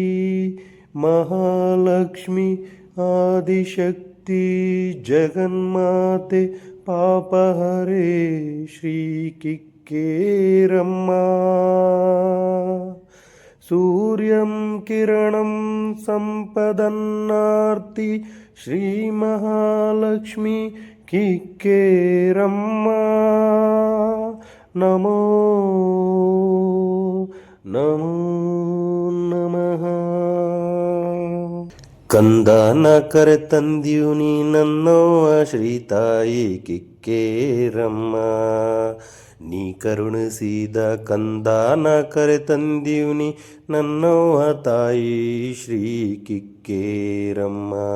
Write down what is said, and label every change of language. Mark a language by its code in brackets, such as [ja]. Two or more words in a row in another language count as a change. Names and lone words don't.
[sa] महालक्ष्मी आदिशक्ति जगन्माते पापहरे श्री किक्केरम्मा सूर्यं किरणं सम्पदन्नार्ति श्री महालक्ष्मी किक्केरम्मा ನಮೋ ನಮೋ ನಮಃ [kn] ಕಂದನ ಕರೆ ತಂದಿಯು ನೀ ನನ್ನವ್ವ ಶ್ರೀತಾಯಿ ಕಿಕ್ಕೇರಮ್ಮ ನೀ ಕರುಣಿಸಿದ ಕಂದನ ಕರೆ ತಂದಿಯು ನೀ ನನ್ನವ್ವ ತಾಯಿ ಶ್ರೀ ಕಿಕ್ಕೇರಮ್ಮ